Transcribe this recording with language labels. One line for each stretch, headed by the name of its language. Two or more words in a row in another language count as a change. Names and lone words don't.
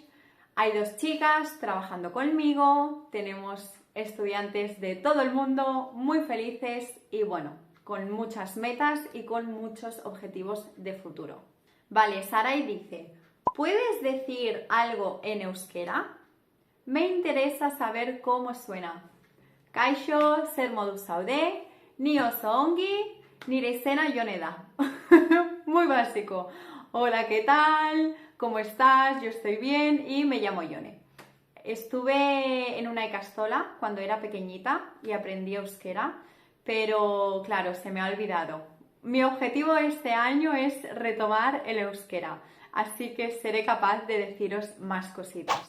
Spanish: Hay 2 chicas trabajando conmigo, tenemos estudiantes de todo el mundo muy felices y bueno, con muchas metas y con muchos objetivos de futuro. Vale, Sarai dice, ¿puedes decir algo en euskera? Me interesa saber cómo suena.
Basque: Kaixo, zer moduz zaude, ni oso ongi, nire izena Jone da.
Spanish: Muy básico. Hola, ¿qué tal? ¿Cómo estás? Yo estoy bien y me llamo Jone. Estuve en una ikastola cuando era pequeñita y aprendí euskera, pero claro, se me ha olvidado. Mi objetivo este año es retomar el euskera, así que seré capaz de deciros más cositas.